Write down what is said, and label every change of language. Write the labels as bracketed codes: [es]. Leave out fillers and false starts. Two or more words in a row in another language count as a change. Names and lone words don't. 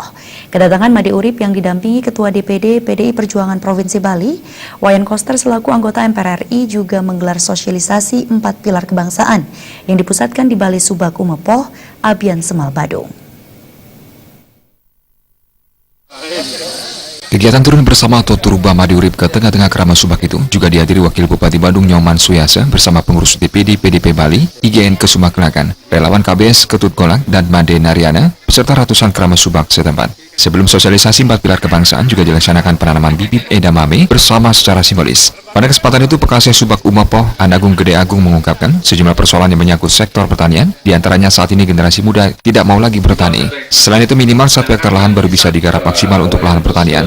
[id] Kedatangan Made Urip yang didampingi Ketua DPD PDI Perjuangan Provinsi Bali, Wayan Koster selaku anggota MPR RI juga menggelar sosialisasi 4 pilar kebangsaan yang dipusatkan di Bali Subak Umepoh, Abian Semal Badung. Kegiatan turun bersama atau Turba Made Urip ke tengah-tengah Kramas Subak itu juga dihadiri Wakil Bupati Badung Nyoman Suyasa bersama pengurus DPD PDP Bali, IGN Kesuma Kelakan, relawan KBS Ketut Golak dan Made Nariana, beserta ratusan Kramas Subak setempat. Sebelum sosialisasi 4 pilar kebangsaan juga dilaksanakan penanaman bibit edamame bersama secara simbolis. Pada kesempatan itu, Pekasih Subak Umepoh, Anagung Gede Agung mengungkapkan sejumlah persoalan yang menyangkut sektor pertanian, diantaranya saat ini generasi muda tidak mau lagi bertani. Selain itu, minimal 1 hektar lahan baru bisa digarap maksimal untuk lahan pertanian.